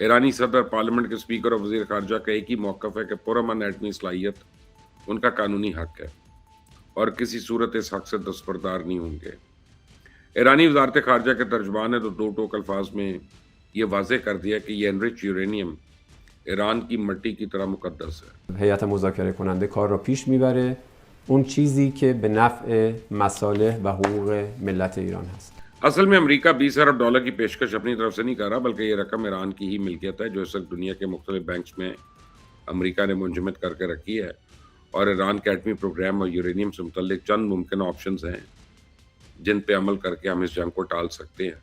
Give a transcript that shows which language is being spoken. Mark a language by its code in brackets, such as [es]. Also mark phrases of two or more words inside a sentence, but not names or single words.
[ur] ایرانی صدر، پارلیمنٹ کے اسپیکر اور وزیر خارجہ کا ایک ہی موقف ہے کہ پرامن ایٹمی صلاحیت ان کا قانونی حق ہے اور کسی صورت اس حق سے دستبردار نہیں ہوں گے. ایرانی وزارت خارجہ کے ترجمان نے تو دو ٹوک الفاظ میں یہ واضح کر دیا کہ یہ [en] enrich uranium [ur] ایران کی مٹی کی طرح مقدس ہے. [fa] هیئت مذاکره کننده کار را پیش میبره اون چیزی که به نفع مصالح و حقوق ملت ایران هست. [ur] اصل میں امریکہ 20 ارب ڈالر کی پیشکش اپنی طرف سے نہیں کر رہا، بلکہ یہ رقم ایران کی ہی ملکیت ہے جو اس وقت دنیا کے مختلف بینکس میں امریکہ نے منجمد کر کے رکھی ہے. اور ایران کے ایٹمی پروگرام اور یورینیم سے متعلق چند ممکن آپشنز ہیں جن پہ عمل کر کے ہم اس جنگ کو ٹال سکتے ہیں.